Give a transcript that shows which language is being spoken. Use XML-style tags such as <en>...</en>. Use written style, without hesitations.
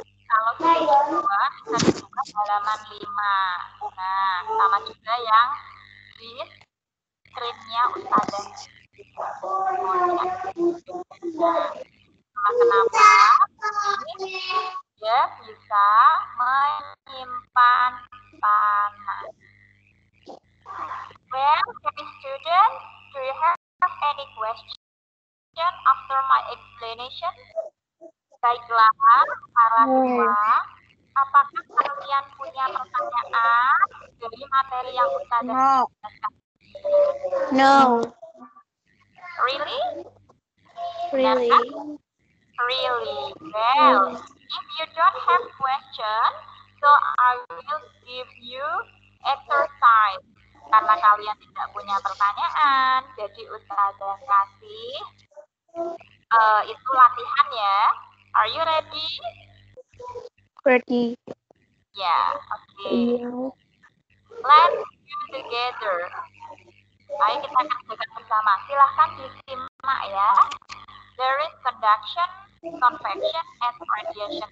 <id>Kalau sudah dibuka, bisa dibuka halaman 5. Nah, sama juga yang di screen-nya Ustazah. Nah, kenapa? Ini dia bisa menyimpan panas.</id> <en>Well, happy student, do you have any question after my explanation?</en> <id>Baiklah, para siswa, apakah kalian punya pertanyaan dari materi yang Ustazah jelaskan?</id> <en>No. Really? Really. Really? Well, if you don't have question, so I will give you exercise.</en> <id>Karena kalian tidak punya pertanyaan, jadi Ustazah kasih itu latihan ya.</id> <en>Are you ready? Ready. Yeah, okay. Let's do together.</en> <id>Ayo kita kerjakan bersama. Silahkan disimak ya.</id> <en>There is conduction, convection, and radiation.</en>